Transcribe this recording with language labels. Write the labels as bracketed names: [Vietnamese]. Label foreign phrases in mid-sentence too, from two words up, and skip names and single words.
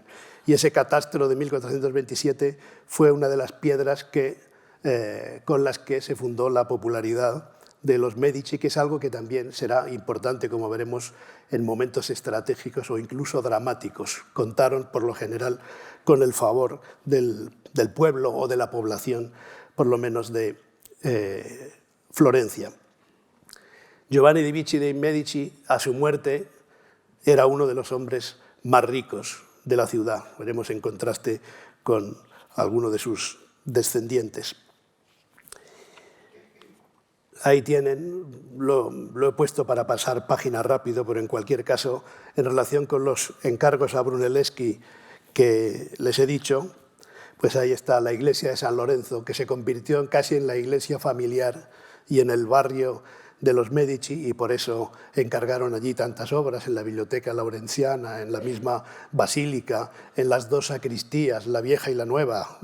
[Spanish] Y ese catastro de 1427 fue una de las piedras con las que se fundó la popularidad de los Medici, que es algo que también será importante, como veremos, en momentos estratégicos o incluso dramáticos. Contaron, por lo general, con el favor del pueblo o de la población, por lo menos de Florencia. Giovanni de' Medici, a su muerte, era uno de los hombres más ricos de la ciudad. Veremos en contraste con alguno de sus descendientes. Ahí tienen, lo he puesto para pasar página rápido, pero en cualquier caso, en relación con los encargos a Brunelleschi que les he dicho, pues ahí está la iglesia de San Lorenzo, que se convirtió casi en la iglesia familiar y en el barrio de los Medici, y por eso encargaron allí tantas obras, en la biblioteca laurenciana, en la misma basílica, en las dos sacristías, la vieja y la nueva.